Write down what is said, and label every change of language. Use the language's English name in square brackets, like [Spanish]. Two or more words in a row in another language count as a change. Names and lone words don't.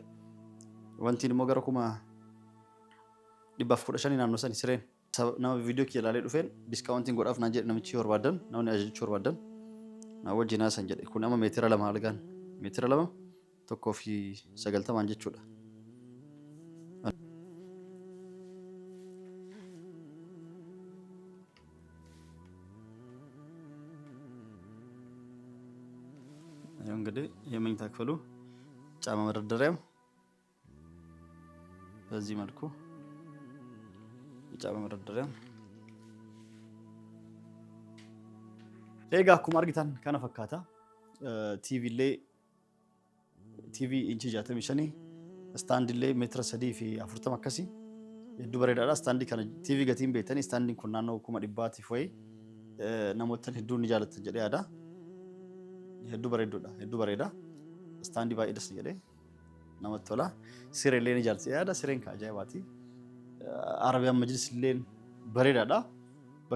[Oromo] Wantiin immoo gara 115 naannoo sani sireen. Nama viidiyoo kee ilaalee dhufeen diskaawuntiin godhaaf naan jedhe namichi barbaadan namni ajajachuu barbaadan na wajjin haasan jedhe kun amma meetira 2 algaan meetira 2 190 jechuudha. [Amharic] እንግዲህ የመኝታ ክፍሉ ጫማ መደርደሪያም በዚህ መልኩ ጫማ መደርደሪያ [Oromo] ኤጋ akkuma argitan kana fakkaata TV inchi 65 stand illee meetira 3 fi 40 akkasi hedduu bareedaadha stand kana TV gatiin beetanii stand kun naannoo 100 fi namoota hedduu ni jaallatan jedhee yaada hedduu bareedudha hedduu bareeda stand baay'ee das jedhee namatti tola siree illee ni jaallatan yaada sireen ka ajaa'ibaati Arabiyaan Majlis illee bareedaadha bakka